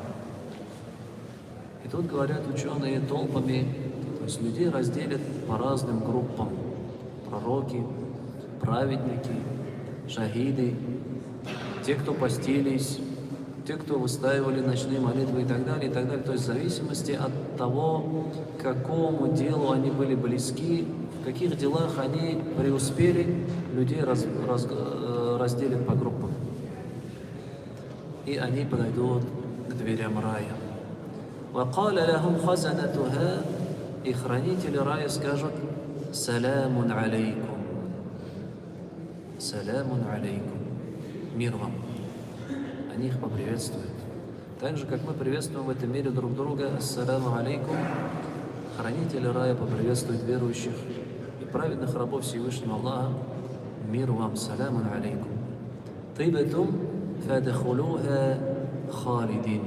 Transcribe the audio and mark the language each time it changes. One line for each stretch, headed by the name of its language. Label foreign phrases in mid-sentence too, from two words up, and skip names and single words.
Russian: И тут говорят ученые толпами, то есть людей разделят по разным группам: пророки, праведники, шахиды, те, кто постились, те, кто выстаивали ночные молитвы и так далее, и так далее. То есть в зависимости от того, к какому делу они были близки, в каких делах они преуспели, людей разделят по группам. И они подойдут к дверям рая.
Arabic: وَقَالَ لَهُمْ خَزَنَتُهَا.
Russian: И хранители рая скажут:
Arabic: «سلام عليكم». «سلام عليكم».
Russian: Мир вам. Они их поприветствуют. Так же, как мы приветствуем в этом мире друг друга:
Arabic: «السلام عليكم»,
Russian: хранители рая поприветствуют верующих и праведных рабов Всевышнего Аллаха: «Мир вам,
Arabic: سلام عليكم». «طبتم فادخلوها خالدين».